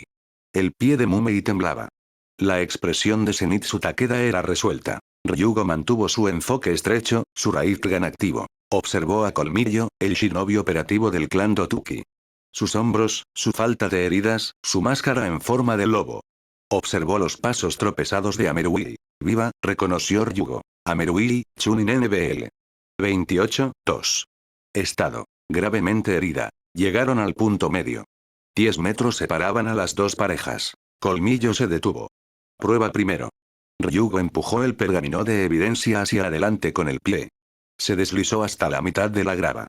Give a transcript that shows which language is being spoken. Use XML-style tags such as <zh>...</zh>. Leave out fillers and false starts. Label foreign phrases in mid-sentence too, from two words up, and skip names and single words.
<es>El pie de Mumei temblaba. La expresión de Zenitsu Takeda era resuelta. Ryugo mantuvo su enfoque estrecho, su Raikgan activo. Observó a Colmillo, el shinobi operativo del clan Dotuki. Sus hombros, su falta de heridas, su máscara en forma de lobo. Observó los pasos tropezados de Amerui. Viva, reconoció Ryugo. Amerui, Chunin NBL. 28-2. Estado. Gravemente herida. Llegaron al punto medio. 10 metros separaban a las dos parejas. Colmillo se detuvo. Prueba primero. Ryugo empujó el pergamino de evidencia hacia adelante con el pie. Se deslizó hasta la mitad de la grava.</es>